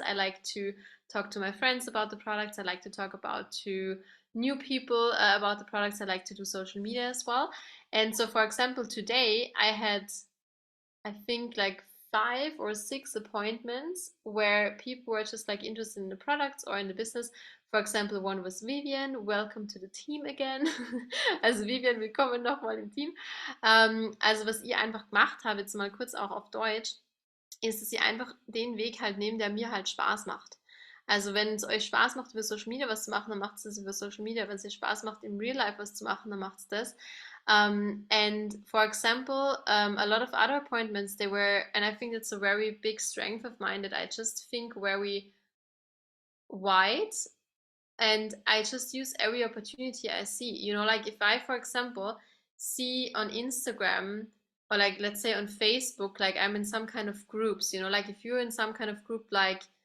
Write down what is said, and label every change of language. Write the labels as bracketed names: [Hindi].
[English] I like to talk to my friends about the products. I like to talk about to new people about the products. I like to do social media as well. And so for example, today I had, I think, like 5 or 6 appointments where people were just like interested in the products or in the business. For example, one was Vivian. Welcome to the Team again. [German] Also Vivian, willkommen nochmal im Team. Also was ihr einfach gemacht habt, jetzt mal kurz auch auf Deutsch, ist, dass ihr einfach den Weg halt nehmt, der mir halt Spaß macht. Also wenn es euch Spaß macht, über Social Media was zu machen, dann macht es das über Social Media. Wenn es euch Spaß macht, im Real Life was zu machen, dann macht es das. [English] And for example, a lot of other appointments, they were, and I think it's a very big strength of mine that I just think very wide, and I just use every opportunity I see. Like if I, for example, see on Instagram or like let's say on Facebook, like I'm in some kind of groups, like if you're in some kind of group like